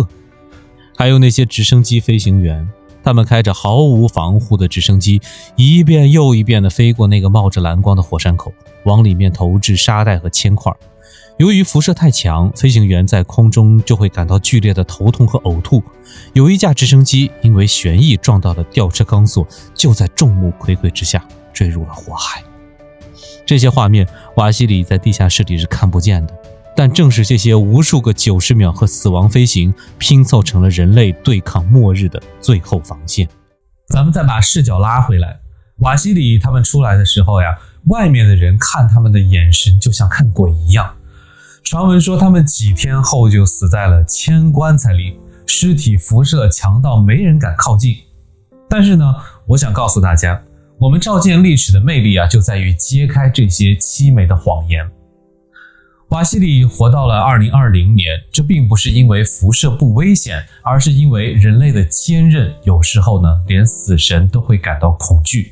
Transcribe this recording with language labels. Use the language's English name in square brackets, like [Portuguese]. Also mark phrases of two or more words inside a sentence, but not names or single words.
[Chinese] 還有那些直升機飛行員，他們開着毫無防護的直升機，一遍又一遍地飛過那個冒着藍光的火山口，往裡面投擲沙袋和鉛塊。由於輻射太強，飛行員在空中就會感到劇烈的頭痛和嘔吐。有一架直升機因為旋翼撞到了吊車鋼索，就在眾目睽睽之下墜入了火海。這些畫面，瓦西里在地下室裡是看不見的，但正是這些無數個90秒和死亡飛行，拼湊成了人類對抗末日的最後防線。咱們再把視角拉回來，瓦西里他們出來的時候外面的人看他們的眼神就像看鬼一樣。傳聞說他們幾天後就死在了鉛棺材裡，屍體輻射強到沒人敢靠近。但是呢，我想告訴大家，我們照見歷史的魅力就在於揭開這些淒美的謊言。瓦西里活到了2020年，這並不是因為輻射不危險，而是因為人類的堅韌，有時候呢，連死神都會感到恐懼。